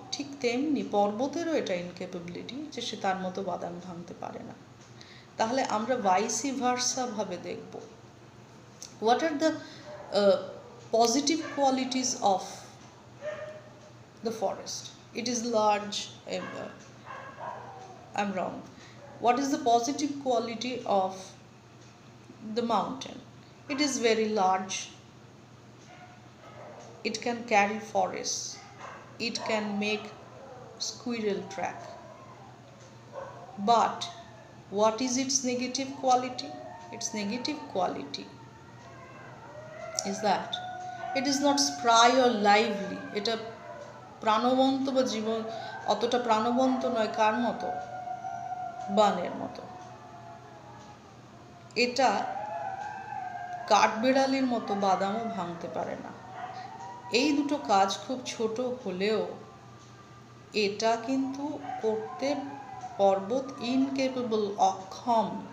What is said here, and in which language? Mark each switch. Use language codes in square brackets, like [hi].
[bn] ঠিক তেমনি পর্বতেরও এটা ইনক্যাপাবিলিটি যে সে তার মতো বাদাম ভাঙতে পারে না। তাহলে আমরা ভাইসি ভার্সা ভাবে দেখব, [en] What are the positive qualities of the forest? It is large, I'm wrong. What is the positive quality of the mountain? It is very large, it can carry forests, it can make squirrel track. But what is its negative quality? Its negative quality is that it is not spry or lively. [bn] এটা প্রাণবন্ত বা জীবন, অতটা প্রাণবন্ত নয় কার মতো? বানের মতো। এটা কাঠবেড়ালির মতো বাদামও ভাঙতে পারে না। এই দুটো কাজ খুব ছোট হলেও এটা কিন্তু করতে পর্বত ইনকেপেবল, অক্ষম।